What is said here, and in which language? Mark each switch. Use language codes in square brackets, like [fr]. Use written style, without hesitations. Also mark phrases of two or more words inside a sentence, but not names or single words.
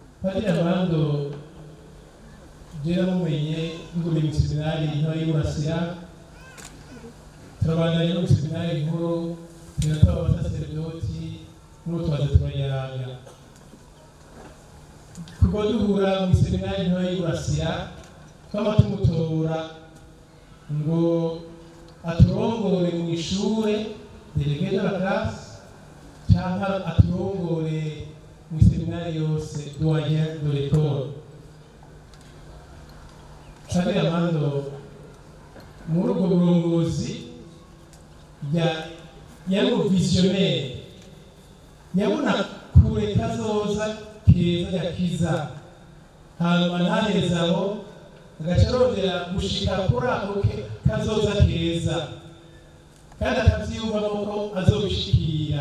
[rn] Padiri Armando jera mumenye nguri mu seminari ntoyi y'Urasira turabandanya no mu seminari nkuru turataba abasaserdoti n'utwaza turayaga kuko duhura mu seminari ntoyi y'Urasira kama tumutora ngo aturongore mu ishure [fr] délégué de la classe [rn] cyangwa aturongore mu seminari yose [fr] doyen de l'école. [rn] Padiri Armando muri ubwo burongozi yari visionnaire yabona kure kazoza keza gakiza hanyuma ntaherezaho agaca arondera gushika kuri ako kazoza keza kandi akavyiyumvamo ko azobishikira